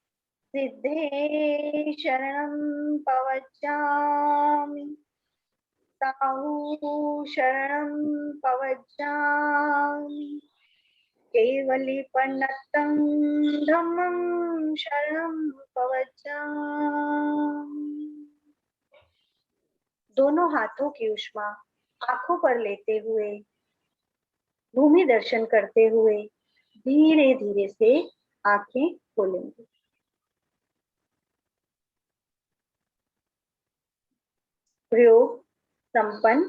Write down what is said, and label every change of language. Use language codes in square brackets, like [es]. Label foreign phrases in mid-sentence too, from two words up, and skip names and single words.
[pra] सिद्धे शरणं पवज्जामि ताहु शरणं पवज्जामि केवलीपन्नतं धम्मं शरणं पवज्जामि। [hi] दोनों हाथों की उष्मा आंखों पर लेते हुए भूमि दर्शन करते हुए धीरे धीरे से आंखें खोलेंगे। प्रयोग संपन्न।